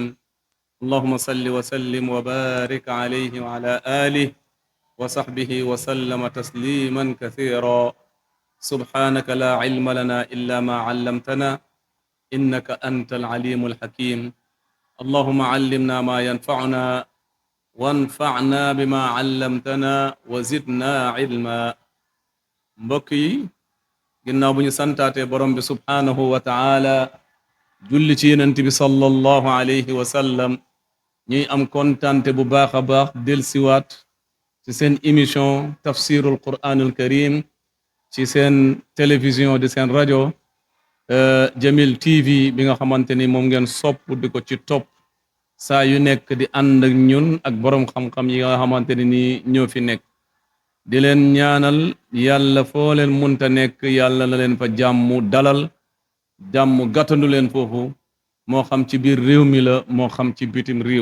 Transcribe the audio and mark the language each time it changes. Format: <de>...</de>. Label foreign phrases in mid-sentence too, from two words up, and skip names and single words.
<ar>اللهم صل وسلم وبارك عليه وعلى آله وصحبه وسلم تسليما كثيرا. سبحانك لا علم لنا إلا ما علمتنا إنك أنت العليم الحكيم. اللهم علمنا ما ينفعنا وانفعنا بما علمتنا وزدنا علما.</ar> <wo>mbokk yi ginnaaw bu ñu santaate borom bi</wo> <ar>سبحانه وتعالى</ar> <wo>julli ci yenent bi</wo> <ar>صلى الله عليه وسلم,</ar> <wo>ñuy am kontante bu baax a baax delsiwaat ci seen émission</wo> <ar>تفسير القرآن الكريم</ar> <wo>ci seen télévision di seen rajo Jamil TV bi nga xamante ni moom ngeen sopp di ko ci topp saa yu nekk di ànd ak ñun ak borom xam-xam yi nga xamante ni ñoo fi nekk di leen ñaanal yàlla foo leen munta nekk yàlla na leen fa jàmm dalal, jàmm gàttandu leen foofu, moo xam ci biir réew mi la moo xam ci bitim réew.</wo>